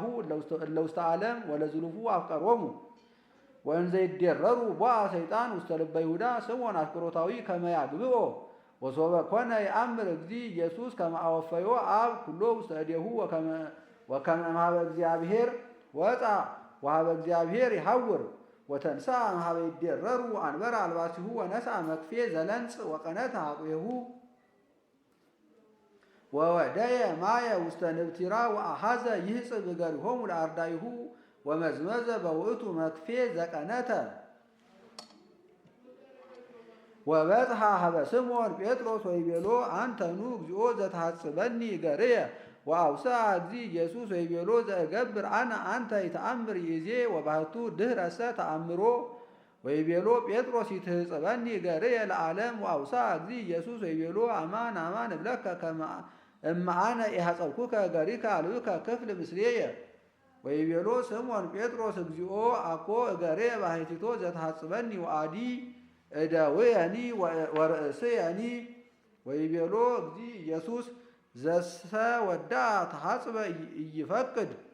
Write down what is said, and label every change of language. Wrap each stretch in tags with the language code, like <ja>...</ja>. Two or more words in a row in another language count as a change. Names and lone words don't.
<gez>እለ ውስተ ዓለም ወለዝሉፉ አፍቀሮሙ ወእንዘ ይዴረሩ ቦአ ሰይጣን ውስተ ልበ ይሁዳ ስምዖን አስቆሮታዊ ከመ ያግብኦ ወሶበ ኮነ የአምር እግዚ ኢየሱስ ከመ አወፈዮ አብ ኩሎ ውስተ እዴሁ ወከመ እምኀበ እግዚአብሔር ወፃ ወሀበ እግዚአብሔር ይሐውር ወተንሳ እምኀበ ይዴረሩ አንበረ አልባሲሁ ወነስአ መክፌ ዘለንጽ ወቀነተ ኀቁሁ ወወደየ ማየ ውስተ ንብቲራ ወአሐዘ ይህጽብ እገሪሆሙ ለአርዳኢሁ ወመዝመዘ በውእቱ መክፌ ዘቀነተ ወበጽሐ ሀበ ስምዖን ጴጥሮስ ወይቤሎ አንተኑ እግዚኦ ዘተሐጽበኒ እገርየ ወአውስአ እግዚ ኢየሱስ ወይቤሎ ዘእገብር አነ አንተ ይተአምር ይእዜ ወባሕቱ ድኅረሰ ተአምሮ ወይቤሎ ጴጥሮስ ይትሕጽበኒ እገርየ ለዓለም ወአውስአ እግዚ ኢየሱስ ወይቤሎ አማን አማን እብለከ ከመ እመ አነ ኢሐጸብኩከ እገሪከ አልብከ ክፍል ምስሌየ ወይቤሎ ስምዖን ጴጥሮስ እግዚኦ አኮ እገርየ ባሕቲቶ ዘተሐጽበኒ ወአዲ እደውየኒ ወርእስየኒ ወይቤሎ እግዚ ኢየሱስ ዘሰ ወዳ ተሐጽበ ኢይፈቅድ</gez>